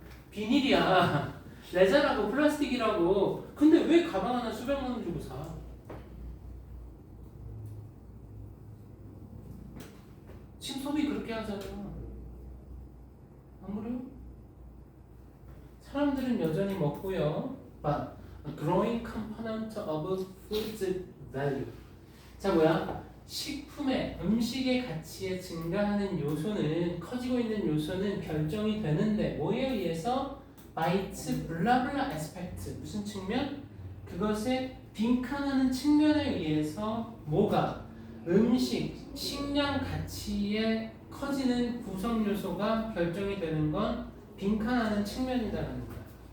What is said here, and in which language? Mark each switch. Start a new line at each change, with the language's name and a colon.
Korean: 비닐이야. 레자라고 플라스틱이라고. 근데 왜 가방 하나 수백만 원 주고 사? 지금 소비 그렇게 하잖아. 안 그래요? 사람들은 여전히 먹고요.
English: But a growing component of food's value.
Korean: 자 뭐야? 식품의 음식의 가치에 증가하는 요소는 커지고 있는 요소는 결정이 되는데 뭐에 의해서?
English: by its 블라블라 aspect.
Korean: 무슨 측면? 그것의 빈칸하는 측면에 의해서 뭐가? 음식, 식량 가치의 커지는 구성 요소가 결정이 되는 건 빈칸하는 측면이다라는 거야.